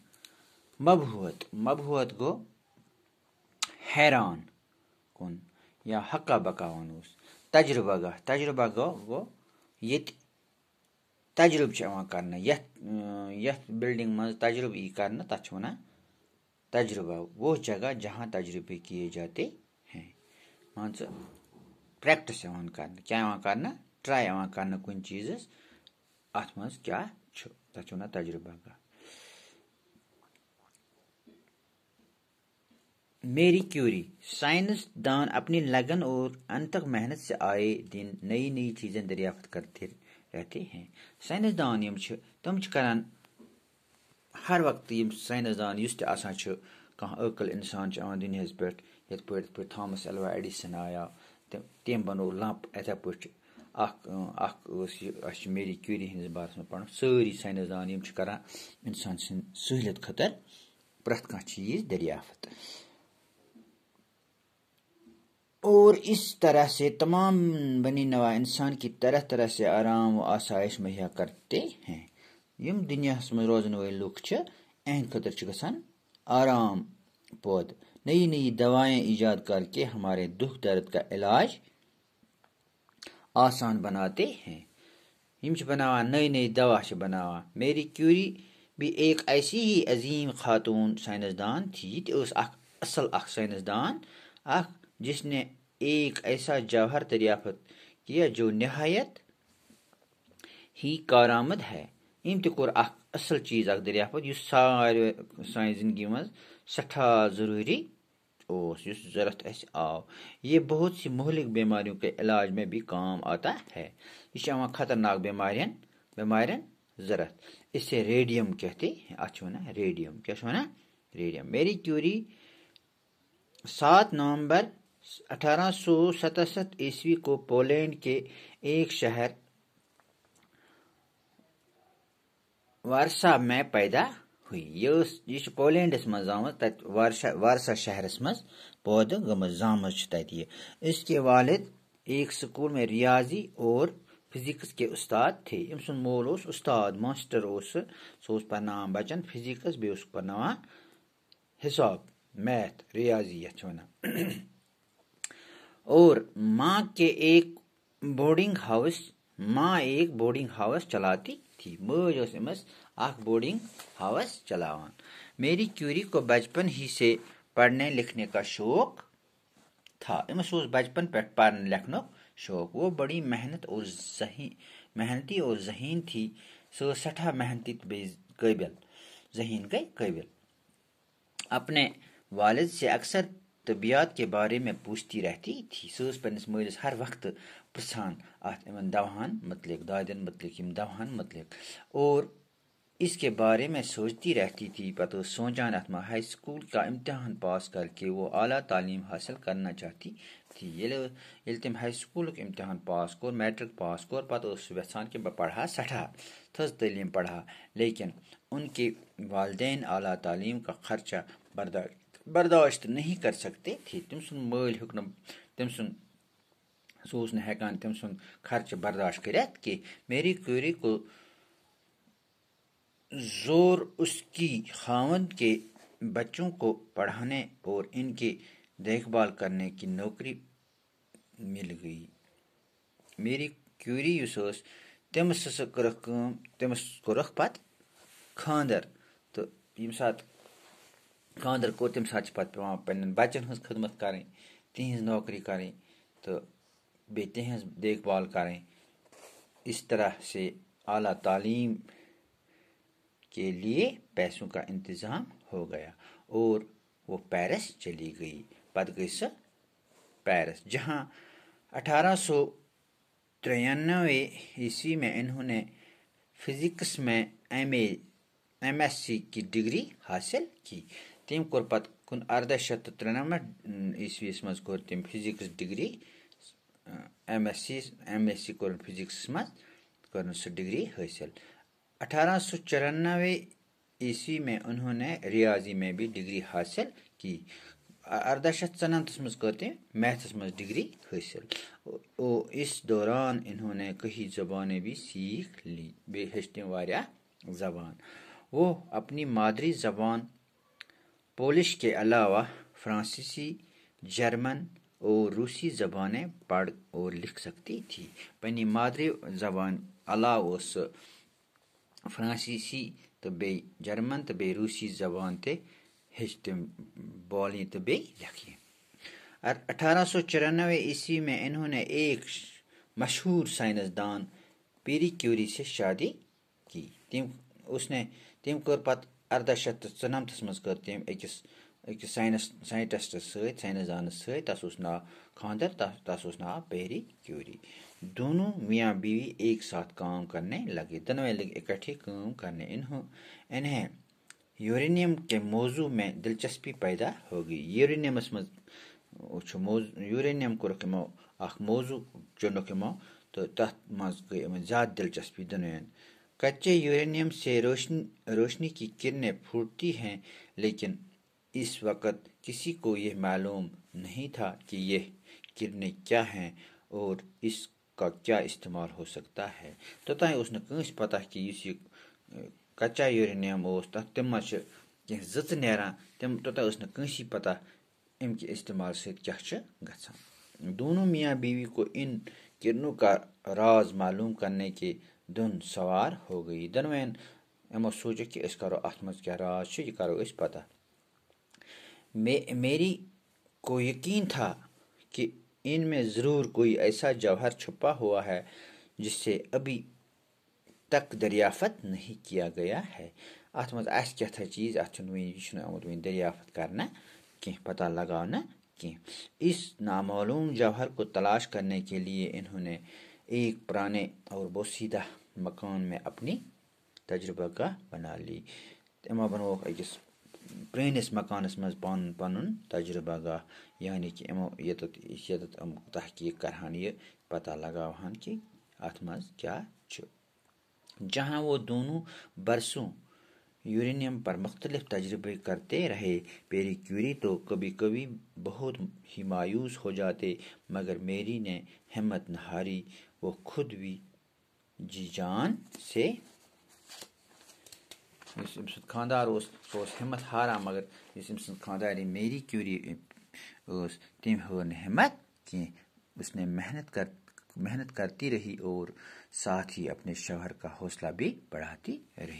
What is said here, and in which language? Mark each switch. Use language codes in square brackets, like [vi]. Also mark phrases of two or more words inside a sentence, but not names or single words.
[ks] مبہوت گوٚو حیران کُن یا حقا بقا وَنوس تجربہ گوٚو ییٚتہِ تجرُبہٕ چھُ یِوان کرنہٕ یتھ بلڈنگ منٛز تجربہٕ یی کرنہٕ تتھ چھِ وَنان تجربہ [ur] وہ جگہ جہاں تجربے کیے جاتے ہیں [ks] مان ژٕ پریکٹس یِوان کرنہٕ کیٛاہ یِوان کرنہٕ ٹراے یِوان کرنہٕ کُنہِ چیٖزس اتھ منٛز کیٛاہ چھُ تتھ چھِ وَنان تجربہ گاہ [ur] میری کیوری سائنس دان اپنی لگن اور انتھک محنت سے آئے دن نئی چیزیں دریافت کرتے رہتے ہیں سائنس [ks] دان یم چھِ تِم چھِ کران ہر وقتہٕ یِم ساینس دان یُس تہِ آسان چھُ کانٛہہ عٲقل اِنسان چھُ یِوان دُنیاہس پٮ۪ٹھ یِتھ پٲٹھۍ تھامس ایلوا ایڈِسن آیاو تٔمۍ بنوو لمپ یِتھے پٲٹھۍ اکھ ٲس یہِ اَسہِ چھُ میری کیوری ہٕنٛدِس بارس منٛز پرُن سٲری ساینس دان یِم چھِ کران انسان سٕنٛدِ سہوٗلیت خٲطرٕ پرٛٮ۪تھ کانٛہہ چیٖز دریافت [ur] اور اس طرح سے تمام بنی نوا انسان کی طرح سے آرام و آسائش مہیا کرتے ہیں [ks] یم دنیاہس منٛز روزن وٲلۍ لُکھ چھِ اہنٛدِ خٲطرٕ چھِ گژھان آرام پٲدٕ [ur] نئی دوائیں ایجاد کر کے ہمارے دکھ درد کا علاج آسان بناتے ہیں [ks] یم چھِ بناوان نئی دوا چھِ بناوان [ur] میری کیوری بھی ایک ایسی ہی عظیم خاتون سائنسدان تھی [ks] یہ تہِ ٲس اکھ اصل اکھ سائنسدان اکھ [ur] جس نے ایک ایسا جوہر دریافت کیا جو نہایت ہی کارآمد [ks] ہے ام تہِ کوٚر اکھ اصل چیٖز اکھ دریافت یُس سانہِ زندگی منٛز سٮ۪ٹھاہ ضروٗری اوس یُس ضرورت اسہِ آو [ur] یہ بہت سی مہلک بیماریوں کے علاج میں بھی کام آتا ہے [ks] یہ چھُ یِوان خطرناک بیمارٮ۪ن ضرورت [ur] اسے ریڈیم کہتے ہیں [ks] اتھ چھِ وَنان ریڈیم کیٛاہ چھِ وَنان ریڈیم میری کیوری [ur] 7 نومبر 1867 عیسوی کو پولینڈ کے ایک شہر وارسا میں پیدا ہوئی [ks] یہ چھِ پولینڈس منٛز آمٕژ تتہِ وارسا شہرس منٛز پٲدٕ گٔمٕژ زامٕژ چھِ تتہِ یہِ [ur] اس کے والد ایک سکول میں ریاضی اور فزکس کے استاد تھے [ks] أمۍ سُنٛد مول اوس استاد ماسٹر اوس سُہ اوس پرناوان بچن فزکس بیٚیہِ اوس پرناوان حساب میتھ ریاضی یتھ چھِ وَنان [ur] اور ماں ایک بورڈنگ ہاؤس چلاتی تھی [ks] مٲج ٲس أمِس اکھ بورڈنگ ہاؤس چلاوان [ur] میری کیوری کو بچپن ہی سے پڑھنے لکھنے کا شوق تھا [ks] أمِس اوس بچپن پٮ۪ٹھ پرنہٕ لیکھنُک شوق [ur] وہ بڑی محنتی اور ذہین تھی [ks] سۄ ٲس سٮ۪ٹھاہ محنتی تہٕ بیٚیہِ قٲبِل ذہین گٔے قٲبِل [ur] اپنے والد سے اکثر طبیعت کے بارے میں پوچھتی رہتی تھی [ks] سۄ ٲس پننس مٲلِس ہر وقتہٕ پرژھان اتھ یِمن دوہن متعلق دادٮ۪ن متعلق یِم دوہن متعلق [ur] اور اس کے بارے میں سوچتی رہتی تھی. [ks] پتہ سوچان ات [ur] ہائی سکول کا امتحان پاس کر کے وہ اعلیٰ تعلیم حاصل کرنا چاہتی تھی. [ks] ییٚلہِ تٔمۍ ہائی سکولُک امتحان پاس کوٚر میٹرک پاس کوٚر پتہٕ ٲس سُہ یژھان کہ بہٕ پڑھا سٹھا تھٔز تعلیم پڑھا, [ur] لیکن ان کے والدین اعلیٰ تعلیم کا خرچہ برداشت نہیں کر سکتے تھے. [ks] تٔمۍ سُنٛد مٲلۍ ہیوٚک نہٕ تٔمۍ سُنٛد سُہ اوس نہٕ ہٮ۪کان تٔمۍ سُنٛد خرچہ برداشت کٔرِتھ کینٛہہ. [ur] میری کیوری کو زور اس کی خاوند کے بچوں کو پڑھانے اور ان کی دیکھ بھال کرنے کی نوکری مل گئی. [ks] میری کیوری یُس ٲس تٔمِس ہسا کٔرٕکھ کٲم, تٔمِس کوٚرُکھ پتہٕ خاندر, تہٕ ییٚمہِ ساتہٕ خاندر کوٚر تمہِ ساتہٕ چھِ پتہٕ پیٚوان پننٮ۪ن بچن ہٕنٛز خدمت کرٕنۍ, تِہنٛز نوکری کرٕنۍ تہٕ بیٚیہِ تِہنٛز دیکھ بھال کرٕنۍ. [ur] اس طرح سے اعلیٰ تعلیم کے لیے پیسوں کا انتظام ہو گیا اور وہ پیرس چلی گئی. [ks] پتہٕ گئی سۄ پیرس, [ur] جہاں 1893 عیسوی میں انہوں نے فزکس میں ایم ایس سی کی ڈگری حاصل کی. [ks] تٔمۍ کوٚر پتہٕ 1893 عیسویس منٛز کوٚر تٔمۍ فزکس ڈگری, ایم ایس سی کوٚرُن فزکسس منٛز, کٔرٕن سُہ ڈگری حٲصل. [ur] 1894 عیسوی میں انہوں نے ریاضی میں بھی ڈگری حاصل کی. [ks] 1894 منٛز کٔر تٔمۍ میتھس منٛز ڈگری حٲصل. [ur] اس دوران انہوں نے کئی زبانیں بھی سیکھ لی, [ks] بیٚیہِ ہیٚچھ تٔمۍ واریاہ زبان. [ur] وہ اپنی مادری زبان پولش کے علاوہ فرانسیسی, جرمن اور روسی زبانیں پڑھ اور لکھ سکتی تھی. [ks] پننہِ مادری زبان علاوہ اوس سُہ فرانسیسی تہٕ بیٚیہِ جرمن تہٕ بیٚیہِ روسی زبان تہِ ہیٚچھ تٔمۍ بولنہِ تہٕ بیٚیہِ لکھنہِ. [ur] 1894 عیسوی میں انہوں نے ایک مشہور سائنسدان پیری کیوری سے شادی کی. [ks] تٔمۍ کٔر پتہٕ 1894 منٛز کٔر تٔمۍ أکِس ساینٹسٹس سۭتۍ, سائنسدانس سۭتۍ, تس اوس ناو خاندر, تس اوس ناو پیری کیوری. [ur] دونوں میاں بیوی ایک ساتھ کام کرنے لگے, دونویں لگے اکٹھے کام کرنے. انہیں یورینیم کے موضوع میں دلچسپی پیدا ہو گئی. [ks] یورینیمس منٛز یورینیم کوٚرُکھ یِمو اکھ موضوع چُنُکھ یِمو تہٕ تتھ منٛز گٔے یِمن زیادٕ دلچسپی دۄنوٕنیَن. [ur] کچے یورینیم سے روشنی کی کرنیں پھوٹتی ہیں, لیکن اس وقت کسی کو یہ معلوم نہیں تھا کہ یہ کرنیں کیا ہیں اور اس کا کیا استعمال ہو سکتا ہے. [ks] توٚتانۍ اوس نہٕ کٲنٛسہِ پتہ کہِ یُس یہِ کچا یورینیم اوس تِم منٛز چھِ کینٛہہ زٕژٕ نیران, توٚتانۍ ٲس نہٕ کٲنٛسی پتہ امہِ کہِ استعمال سۭتۍ کیٛاہ چھُ گژھان. [ur] دونوں میاں بیوی کو ان کرنوں کا راز معلوم کرنے کے دھن سوار ہو گئی. [ks] دۄنوٕنیَن یِمو سوٗنٛچُکھ کہِ أسۍ کرو اتھ منٛز کیٛاہ راز چھُ, یہِ کرو أسۍ پتہ. [ur] میری کو یقین تھا کہ ان میں ضرور کوئی ایسا جوہر چھپا ہوا ہے جسے ابھی تک دریافت نہیں کیا گیا ہے. [ks] اتھ منٛز آسہِ کیٛاہ چیٖز, اتھ چھُنہٕ وُنہِ, یہِ چھُنہٕ آمُت وُنہِ دریافت کرنہٕ کینٛہہ, پتہ لگاونہٕ کینٛہہ. [ur] اس نامعلوم جوہر کو تلاش کرنے کے لیے انہوں نے ایک پرانے اور بوسیدہ مکان میں اپنی تجربہ گاہ بنا لی. [ks] یِمو بنووُکھ أکِس پرٲنِس مکانس منٛز پنُن تجربہ گاہ, یعنی کہ یِمو ییٚتٮ۪تھ یِم تحقیق کرہن, یہِ پتہ لگاوہن کہ اتھ منٛز کیٛاہ چھُ. [ur] جہاں وہ دونوں برسوں یورینیم پر مختلف تجربے کرتے رہے. پیری کیوری تو کبھی کبھی بہت ہی مایوس ہو جاتے, مگر میری نے ہمت نہ ہاری. وہ خود بھی جی جان سے [ks] یُس أمۍ سُنٛد خاندار اوس سُہ اوس ہمت ہاران, مگر یُس أمۍ سٕنٛز خاندارین میری کیوری ٲس تٔمۍ ہٲر نہٕ ہمت کینٛہہ. [ur] اس نے محنت کرتی رہی اور ساتھ ہی اپنے شوہر کا حوصلہ بھی بڑھاتی رہی.